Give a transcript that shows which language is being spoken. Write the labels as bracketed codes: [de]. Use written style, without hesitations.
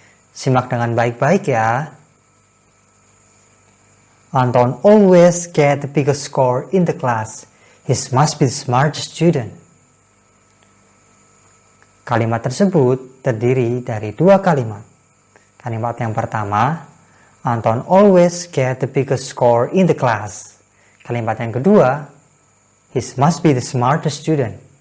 [id] Simak dengan baik-baik ya. [en] Anton always get the biggest score in the class. He must be the smartest student. [id] Kalimat tersebut terdiri dari dua kalimat. Kalimat yang pertama, [en] Anton always get the biggest score in the class. [id] Kalimat yang kedua, [en] he must be the smartest student.